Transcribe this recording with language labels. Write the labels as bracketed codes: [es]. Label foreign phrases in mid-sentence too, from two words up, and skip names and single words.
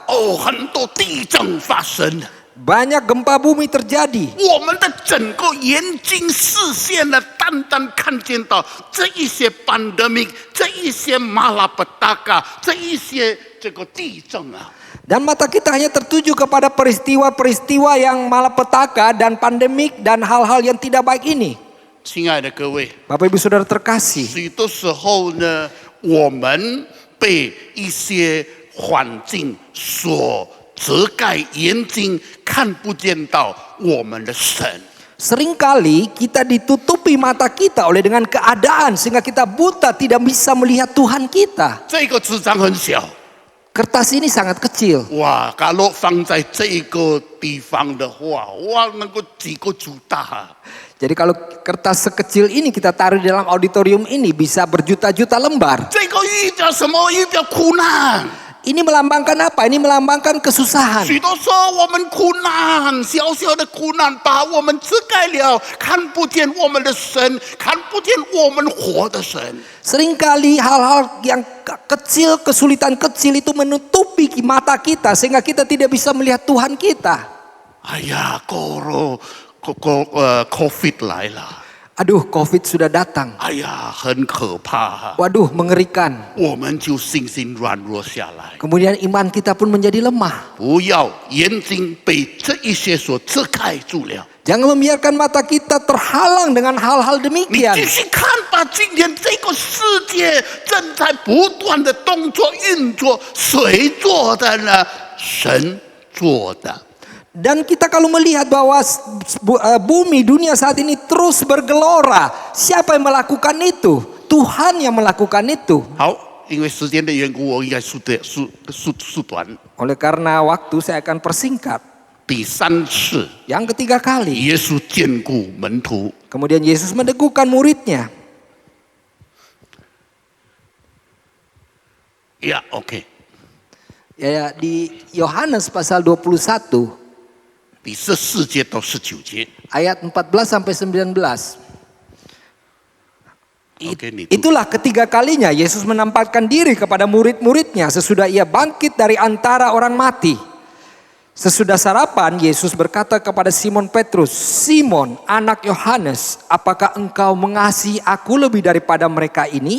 [zh] 哦，很多地震发生了， [id] Banyak gempa bumi terjadi. [zh] 我们的整个眼睛视线呢，单单看见到这一些 pandemic， 这一些马拉巴达卡，这一些这个地震啊。 [id] Dan mata kita hanya tertuju kepada peristiwa-peristiwa yang malapetaka dan pandemik dan hal-hal yang tidak baik ini. [zh] 亲爱的各位， [id] Bapak Ibu Saudara terkasih, [zh] 许多时候呢，我们被一些环境所遮盖眼睛，看不见到我们的神。 [id] seringkali kita ditutupi mata kita oleh dengan keadaan sehingga kita buta tidak bisa melihat Tuhan kita. [zh] 这个纸张很小。 [id] Kertas ini sangat kecil. [zh] 哇，kalau 放在这个地方的话，哇，能够几个主大。 [id] Jadi kalau kertas sekecil ini kita taruh di dalam auditorium ini bisa berjuta-juta lembar. [zh] 这个预表什么？预表苦难。 [id] Ini melambangkan apa? Ini melambangkan kesusahan. [zh] 许多时候我们苦难，小小的苦难把我们遮盖了，看不见我们的神，看不见我们活的神。 [id] Seringkali hal-hal yang kecil, kesulitan kecil itu menutupi mata kita sehingga kita tidak bisa melihat Tuhan kita. [zh] 哎呀，COVID 来了， [id] Aduh, COVID sudah datang. [zh] 哎呀，很可怕。 [id] Waduh, mengerikan. [zh] 我们就信心软弱下来， [id] Kemudian iman kita pun menjadi lemah. [zh] 不要眼睛被这一些所遮盖住了。 [id] Jangan membiarkan mata kita terhalang dengan hal-hal [zh] 你 [id] demikian. [zh] 继续看吧，今天这个世界正在不断的动作运作，谁做的呢？神做的。 [id] Dan kita kalau melihat bahwa bumi dunia saat ini terus bergelora, siapa yang melakukan itu? Tuhan yang melakukan itu. [zh] 好，因为时间的缘故，我应该缩短。 [id] Oleh karena waktu saya akan persingkat. [zh] 第三次， [id] Yang ketiga kali, [zh] 耶稣眷顾门徒， [id] kemudian Yesus meneguhkan muridnya. 呀，OK， Ya, di Yohanes pasal 21 [zh] 第14节到19节 [id] ayat 14 sampai 19. [zh] OK，你读。 [id] Itulah ketiga kalinya Yesus menampakkan diri kepada murid-muridnya sesudah ia bangkit dari antara orang mati. Sesudah sarapan, Yesus berkata kepada Simon Petrus, "Simon, anak Yohanes, apakah engkau mengasihi aku lebih daripada mereka ini?"